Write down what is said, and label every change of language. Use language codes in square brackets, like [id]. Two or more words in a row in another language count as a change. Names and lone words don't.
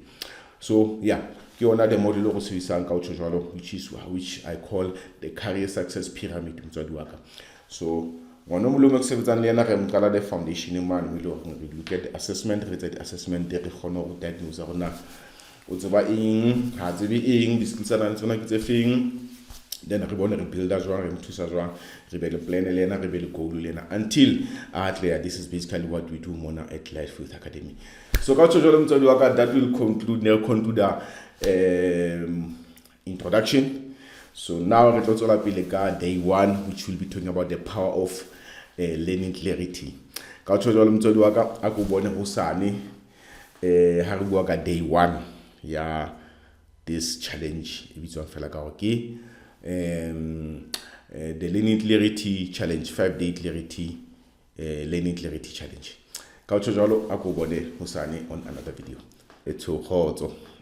[en] So yeah, the model which I call the career success pyramid. So the foundation man we look at the assessment, rated assessment, the diagnose the skills then [st] re bone re builda jwang, re mthusa jwang, re be le plan le yena, re be le goal le yena, [en] until this is basically what we do mona at Light4Youth Academy. [st] So ka tso jalo motswadi wa ka, [en] that will conclude our introduction. So now [st] re tlo tswela pele ka [en] day 1, which will be talking about the power of learning clarity. [st] Ka tso jalo motswadi wa ka, a ko bone hosane ha re bua ka day 1 ya [en] this challenge [st] e bitswang fela ka ke [en] the learning clarity challenge, 5-day clarity learning clarity challenge. [st] Ka tso jalo a ko bone hosane [en] on another video. [st] Etso khotso.